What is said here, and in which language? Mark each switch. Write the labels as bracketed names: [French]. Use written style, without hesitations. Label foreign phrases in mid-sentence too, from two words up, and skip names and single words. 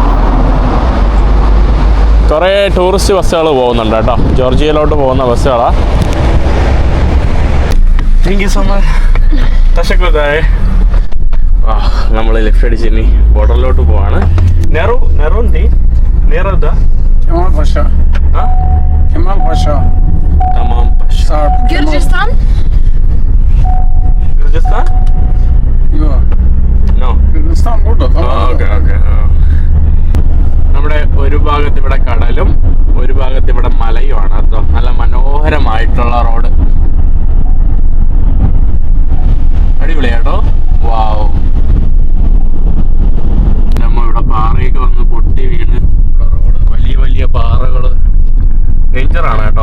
[Malayalam] കുറേ ടൂറിസ്റ്റ് ബസ്സുകൾ പോകുന്നുണ്ട് കേട്ടോ, ജോർജിയയിലോട്ട് പോകുന്ന ബസ്സുകളാണ്. [English] thank you so much. [Malayalam] തശക്കുതായ നമ്മൾ ലെഫ്റ്റ് അടിച്ച് ഇനി ബോർഡറിലോട്ട് പോവാണ്. നെറുന്തി നിറദ [Turkish] Kemal Paşa. Kemal Paşa. Tamam Paşa. Sarp. Gürcistan? Gürcistan? Yok. No. Gürcistan burada. [English] okay okay. [Malayalam] നമ്മുടെ ഒരു ഭാഗത്ത് ഇവിടെ കടലും ഒരു ഭാഗത്ത് ഇവിടെ മലയുമാണ് കേട്ടോ. നല്ല മനോഹരമായിട്ടുള്ള റോഡ്. അടിപൊളിയാട്ടോ. വാവ്. നമ്മ ഇവിടെ പാറയൊക്കെ വന്ന് പൊട്ടി വീണ് ഇവിടെ റോഡ് വലിയ വലിയ പാറകൾ ഡേഞ്ചറാണ് കേട്ടോ.